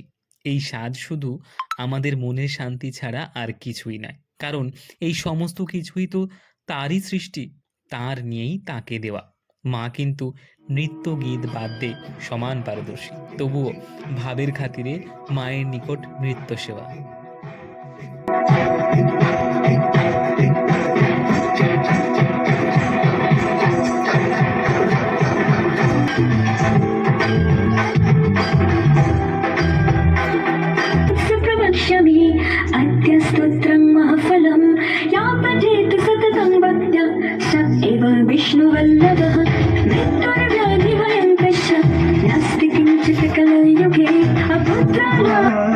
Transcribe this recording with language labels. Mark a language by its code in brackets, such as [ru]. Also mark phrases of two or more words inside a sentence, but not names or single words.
[bn] এই সাজ শুধু আমাদের মনের শান্তি ছাড়া আর কিছুই নয়, কারণ এই সমস্ত কিছুই তো তারই সৃষ্টি, তার নিয়েই তাকে দেওয়া। মা কিন্তু নৃত্য গীত বাদ্যে সমান পারদর্শী, তবুও ভাবের খাতিরে মায়ের নিকট নৃত্য সেবা। [sa] प्रवक्ष्यामि अद्य स्तोत्रं महफलं या पठेत् सततं भक्त्या स एव विष्णुवल्लभः मृत्युर्व्याधिभयङ्कश्च नास्ति किञ्चित् कलयुगे अपुत्राणाम्